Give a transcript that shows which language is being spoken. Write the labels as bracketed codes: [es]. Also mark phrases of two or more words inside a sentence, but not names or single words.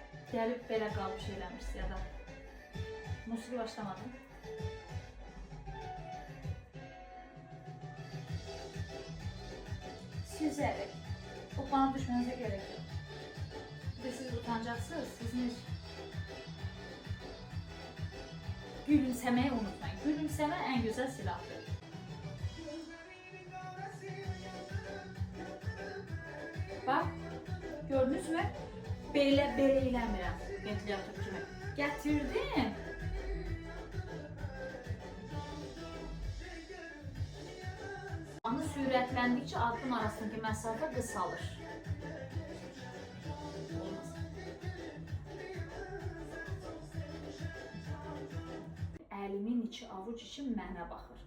[az] Gəlib belə qalmış eləmişsə ya da musiqi başlamadı. Süzərək. [tr] O bana düşmenize gerek yok. Bir de siz utanacaksınız. Sizin gülümsemeyi unutmayın. Gülümseme en güzel silahtır. Bak, gördünüz mü? [az] Belə eləmirəm ventilator kimi. Gətirdim. Anı sürətləndikcə addım arasındakı məsafə qısalır. Əlimin içi, [tr] avuc içi [az] mənə baxır.